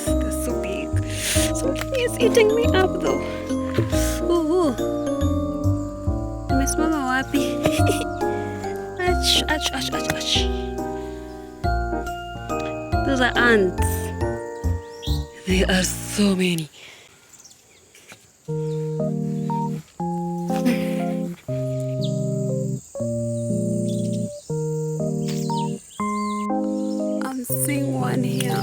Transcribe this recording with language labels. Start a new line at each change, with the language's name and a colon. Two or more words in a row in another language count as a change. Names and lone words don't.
English: They're so big. Something is eating me up though.
Swahili: Ooh. Nimesimama wapi? Ach, ach, ach, ach, ach.
English: Those are ants. There are so many. I'm seeing one here.